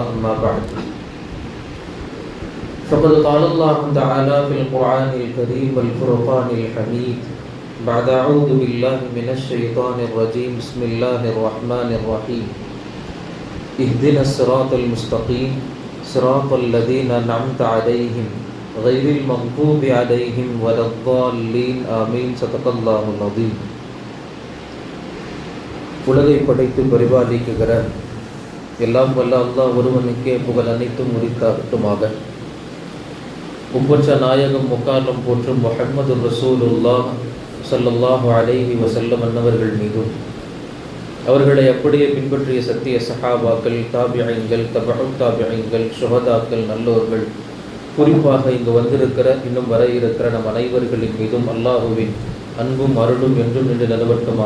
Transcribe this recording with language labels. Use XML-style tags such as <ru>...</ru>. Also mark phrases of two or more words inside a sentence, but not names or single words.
<ar>أما بعد، فقد قال الله تعالى في القرآن الكريم والفرقان الحميد بعد أعوذ بالله من الشيطان الرجيم. بسم الله الرحمن الرحيم. اهدنا الصراط المستقيم صراط الذين أنعمت عليهم غير المغضوب عليهم ولا الضالين آمين. صدق الله العظيم.</ar> <ta>உலகை படைத்து பரிபாலிக்குகிற எல்லாம் வல்ல அல்லாஹ் ஒருவனுக்கே புகழ் அனைத்தும் உரித்தாகட்டுமாக. ஒப்பற்ற நாயகம் முக்காலம் போற்றும்</ta> <ar>محمد رسول الله صلى الله عليه وسلم</ar> <ta>அன்னவர்கள் மீதும், அவர்களை அப்படியே பின்பற்றிய சத்திய சஹாபாக்கள், தாபிஈன்கள், தபஉ தாபிஈன்கள், ஷுஹதாக்கள், நல்லோர்கள், குறிப்பாக இங்கு வந்திருக்கிற இன்னும் வர இருக்கிற நம் அனைவர்களின் மீதும் அல்லாஹுவின் அன்பும் அருளும் என்றும் நின்று நிலவட்டுமாக.</ta>